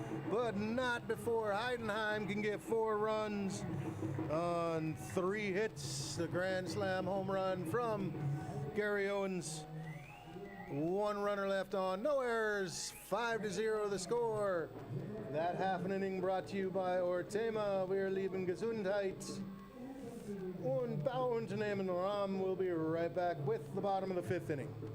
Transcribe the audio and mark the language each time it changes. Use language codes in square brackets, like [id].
[en] But not before Heidenheim can get 4 runs on 3 hits. The grand slam home run from Gary Owens. 1 runner left on, no errors. 5-0 the score. That half an inning brought to you by Ortema. [de] Wir lieben Gesundheit. Und Bauunternehmen Ram. [en] We'll be right back with the bottom of the 5th inning.